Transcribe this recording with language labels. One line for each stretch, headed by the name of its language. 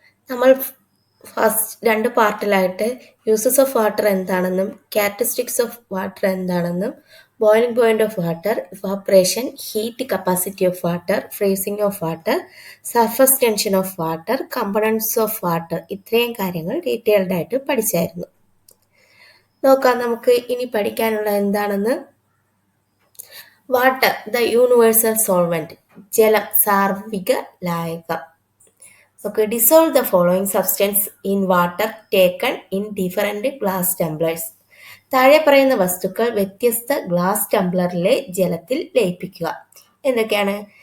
Malayalam: നമ്മൾ first 2 പാർട്ടിലായിട്ട് uses of water എന്താണെന്നും characteristics of water എന്താണെന്നും boiling point of water, evaporation, heat capacity of water, freezing of water, surface tension of water, components of water, ഇത്രയും കാര്യങ്ങൾ detailed ആയിട്ട് പഠിച്ചായിരുന്നു. നോക്കാം നമുക്ക് ഇനി പഠിക്കാനുള്ള എന്താണെന്ന്.
English: water the universal solvent,
Malayalam: ജലം സാർവിക ലായകം.
English: Okay, dissolve the following substance in water taken in different glass tumblers.
Malayalam: താഴെ പറയുന്ന വസ്തുക്കൾ വ്യത്യസ്ത ഗ്ലാസ് ടംബ്ലറിലെ ജലത്തിൽ ലയിപ്പിക്കുക. എന്തൊക്കെയാണ്?